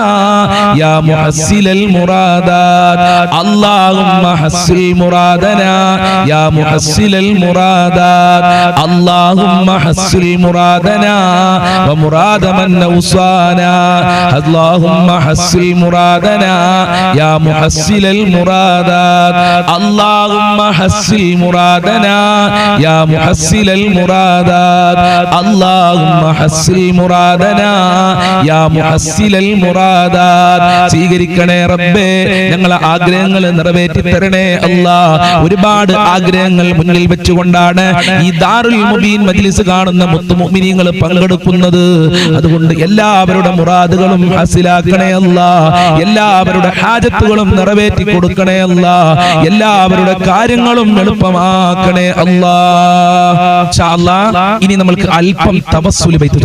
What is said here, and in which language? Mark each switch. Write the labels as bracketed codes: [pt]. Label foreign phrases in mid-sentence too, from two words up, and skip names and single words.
[ar] يا محصل المرادات اللهم حصل مرادنا يا محصل المرادات اللهم حصل مرادنا ومراد من أوصانا اللهم حصل مرادنا يا محصل المرادات اللهم حصل مرادنا يا محصل المرادات اللهم حصل مرادنا يا محصل المرادات [ml] സ്വീകരിക്കണേ റബ്ബേ ഞങ്ങളെ ആഗ്രഹങ്ങൾ നിറവേറ്റി തരണേ അല്ലാഹ് ഒരുപാട് ആഗ്രഹങ്ങൾ മുന്നിൽ വെച്ചുകൊണ്ടാണ് ഈ ദാറുൽ മുബീൻ മജ്ലിസ് കാണുന്ന മുത്തുമുഅ്മിനീങ്ങൾ പങ്കെടുക്കുന്നത് അതുകൊണ്ട് എല്ലാവരുടെ മുറാദുകളും ഹാസിലാക്കണേ അല്ലാഹ് എല്ലാവരുടെ ഹാജത്തുകളും നിറവേറ്റി കൊടുക്കണേ അല്ലാഹ് എല്ലാവരുടെ കാര്യങ്ങളും എളുപ്പമാക്കണേ അല്ലാഹ് [ar] إن شاء الله [ml] ഇനി നമുക്ക് അല്പം തവസ്സുൽ ബൈത്ത്